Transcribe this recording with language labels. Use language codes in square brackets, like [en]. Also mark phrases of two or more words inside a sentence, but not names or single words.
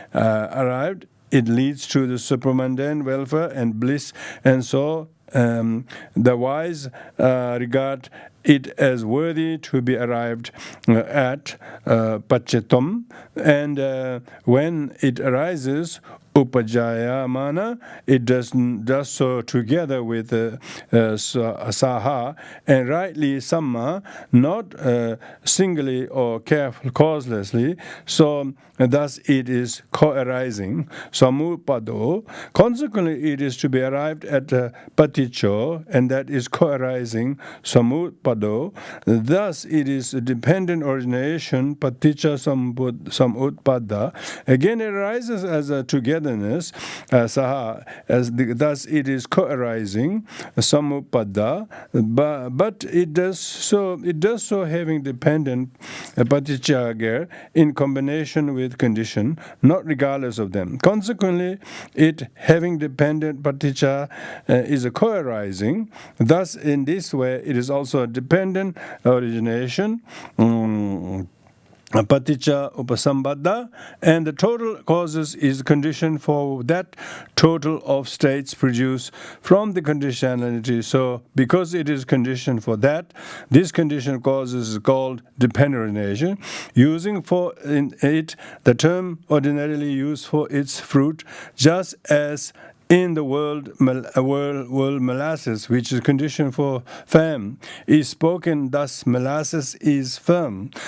[en] it leads to the supramundane welfare and bliss, and so the wise regard it as worthy to be arrived at pachetam, and when it arises upajayamana, it does so together with saha, and rightly samma, not singly or causelessly. So thus it is co-arising, samupado. Consequently, it is to be arrived at paticho, and that is co-arising, samutpado. Thus it is a dependent origination, [pi] paticca samutpada. [en] Again, it arises as a togetherness, saha, thus it is co-arising, samupada, but it does so having dependent paticca in combination with condition, not regardless of them. Consequently, it having dependent paticca is a co-arising. Thus, in this way, it is also a dependent origination, [pi] paticca upasambhada, [en] and the total causes is conditioned for that total of states produced from the conditionality. So, because it is conditioned for that, this condition causes is called dependent origination, using for it the term ordinarily used for its fruit, just as in the world molasses, which is conditioned for firm, is spoken, thus molasses is firm.